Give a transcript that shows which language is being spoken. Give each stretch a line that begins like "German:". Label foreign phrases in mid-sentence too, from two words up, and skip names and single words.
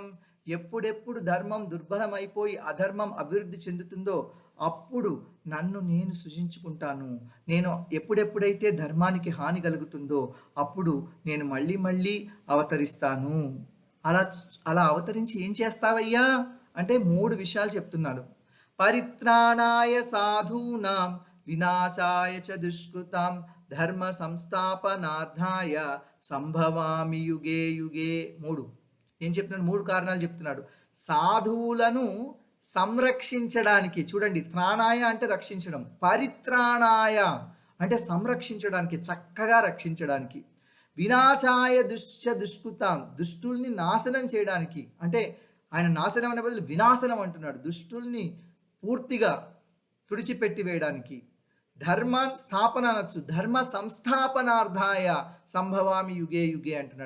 Telugu: ఎప్పుడెప్పుడు ధర్మం దుర్బలమైపోయి అధర్మం అభివృద్ధి చెందుతుందో అప్పుడు నన్ను నేను సృజించుకుంటాను. నేను ఎప్పుడెప్పుడైతే ధర్మానికి హాని కలుగుతుందో అప్పుడు నేను మళ్ళీ అవతరిస్తాను. అలా అవతరించి ఏం చేస్తావయ్యా అంటే 3 విషయాలు చెప్తున్నాడు.
Sanskrit: పరిత్రాణాయ సాధూనాం వినాశాయ చ దుష్కృతాం ధర్మ సంస్థాపనార్థాయ సంభవామి యుగే యుగే.
Telugu: 3 ఏం చెప్తున్నాడు? 3 కారణాలు చెప్తున్నాడు. సాధువులను సంరక్షించడానికి, చూడండి, త్రాణాయ అంటే రక్షించడం, పరిత్రాణాయ అంటే సంరక్షించడానికి, చక్కగా రక్షించడానికి,
Sanskrit: వినాశాయ దుష్కృతాం
Telugu: దుష్టుల్ని నాశనం చేయడానికి, అంటే ఆయన నాశనం అనే బదులు వినాశనం అంటున్నాడు, దుష్టుల్ని పూర్తిగా తుడిచిపెట్టి వేయడానికి, ధర్మ స్థాపన అనొచ్చు,
Sanskrit: ధర్మ సంస్థాపనార్థాయ సంభవామి యుగే యుగే
Telugu: అంటున్నాడు.